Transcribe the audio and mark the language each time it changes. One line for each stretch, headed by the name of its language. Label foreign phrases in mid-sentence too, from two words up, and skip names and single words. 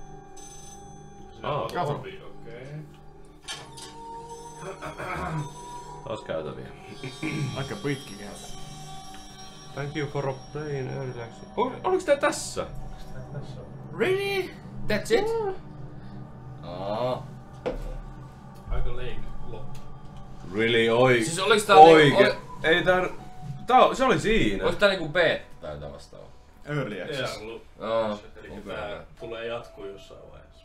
Finnish: Kato. Kato. Okei. Taas käytäviä. Aika pitki käytä.
English: Thank you for playing early access.
Finnish: Oliks tää tässä?
English: Really? That's it?
Finnish: Aika leikki loppu. Really oikein. Siis oliks tää Ei tää... Se oli siinä. Olis tää niinku beta tai jotain vastaavaa?
English: Early access.
Finnish: Eli tää tulee jatkuu jossain vaiheessa.